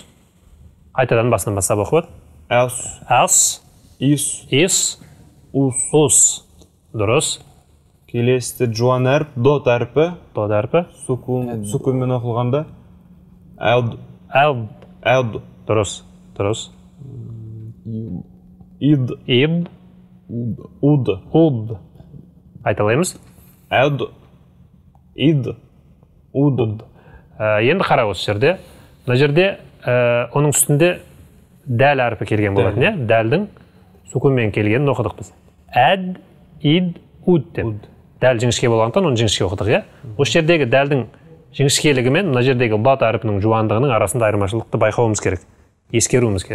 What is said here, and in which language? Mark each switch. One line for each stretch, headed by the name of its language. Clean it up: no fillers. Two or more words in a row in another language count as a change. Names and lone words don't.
Kazakh: Қайтадан басынан бастап оқып өт. Ас. Ис. Ус. Дұрыс. Келесі жуан әріп, дот әрпі. Сукунмен оқылғанда әуд. Дұрыс. Ид. Уд. Айталаймыз. Әуд. Ид. Уд. Енді қара осы жерде. Мына жерде оның үстінде дәл әрпі келген болатын, иә? Дәлдің сукунмен келгенін оқыдық біз. Әд, ид, уд деп. дәл жіңішке болғандықтан оны жіңішке оқыдық, иә? Осы жердегі дәлдің жіңішкелігі мен мына жердегі лад әрпінің жуандығының арасында айырмашылықты байқауымыз керек, ескеруіміз керек.